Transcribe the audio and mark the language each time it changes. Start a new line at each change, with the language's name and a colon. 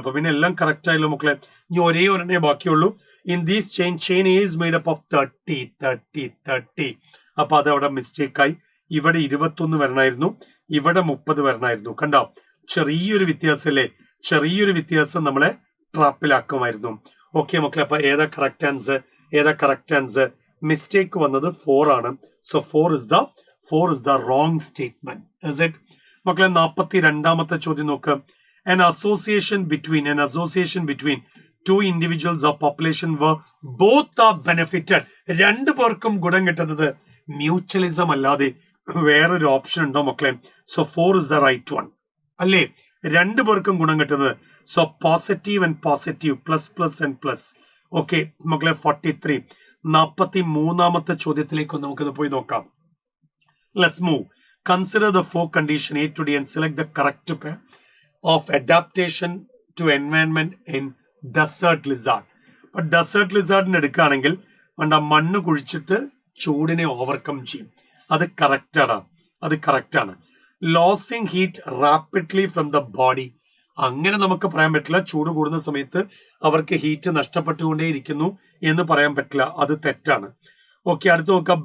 Malayalam: അപ്പൊ പിന്നെ എല്ലാം കറക്റ്റ് ആയല്ലോ മക്കളെ. ഇനി ഒരേ ഒരെണ്ണേ ബാക്കിയുള്ളൂ.
English: in these chain A is made up of
Malayalam: 30. അപ്പൊ അത് അവിടെ മിസ്റ്റേക്ക് ആയി. ഇവിടെ 21 വരണമായിരുന്നു, ഇവിടെ 30 വരണമായിരുന്നു. കണ്ടോ? ചെറിയൊരു വ്യത്യാസം അല്ലേ? ചെറിയൊരു വ്യത്യാസം നമ്മളെ ട്രാപ്പിലാക്കുമായിരുന്നു. ഓക്കെ മക്കളെ, അപ്പൊ ഏതാ കറക്റ്റ് ആൻസർ? മിസ്റ്റേക്ക് വന്നത് 4 ആണ്.
English: So 4 is the wrong statement. Is it?
Malayalam: മക്കളെ 42ാമത്തെ ചോദ്യം നോക്ക്.
English: An association between two individuals or population where both are benefited.
Malayalam: രണ്ടു പേർക്കും ഗുണം കിട്ടുന്നത് മ്യൂച്വലിസം അല്ലാതെ വേറൊരു ഓപ്ഷൻ ഉണ്ടോ മക്കളെ?
English: So 4 is the right one.
Malayalam: അല്ലേ? രണ്ടു പേർക്കും ഗുണം കിട്ടുന്നത്.
English: So positive and positive, plus plus and plus. Okay മക്കളെ 43.
Malayalam: 43ാമത്തെ ചോദ്യത്തിലേക്ക് നമുക്കിത് പോയി നോക്കാം.
English: Let's move. Consider the 4 condition A to D and select the correct pair of adaptation to environment in desert lizard.
Malayalam: അപ്പൊ ഡെസേർട്ട് ലിസാർഡിന് എടുക്കുകയാണെങ്കിൽ മണ്ണ് കുഴിച്ചിട്ട് ചൂടിനെ ഓവർകം ചെയ്യും. അത് കറക്റ്റാണ്.
English: losing heat rapidly from the body,
Malayalam: അങ്ങനെ നമുക്ക് പറയാൻ പറ്റില്ല. ചൂട് കൂടുന്ന സമയത്ത് അവർക്ക് ഹീറ്റ് നഷ്ടപ്പെട്ടുകൊണ്ടേയിരിക്കുന്നു എന്ന് പറയാൻ പറ്റില്ല. അത് തെറ്റാണ്. ഓക്കെ, അടുത്ത് നോക്കുക.